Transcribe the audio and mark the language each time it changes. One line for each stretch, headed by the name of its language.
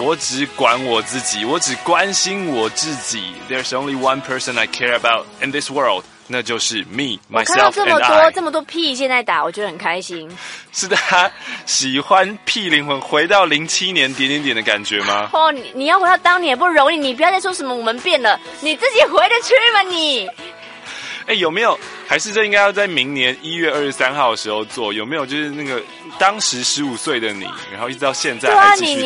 Chinese: 我只管我自己，我只关心我自己。
English: There's only one person I care about in this world，
Chinese: 那就是
English: me myself and I。
Chinese: 我看到这么多屁现在打，我觉得很开心。是的，喜欢屁灵魂回到07年点点点的感觉吗？哦，你要回到当年也不容易，你不要再说什么我们变了，你自己回得去吗你？哎，有没有？还是这应该要在明年1月23号的时候做？有没有？就是那个当时15岁的你，然后一直到现在还继续听。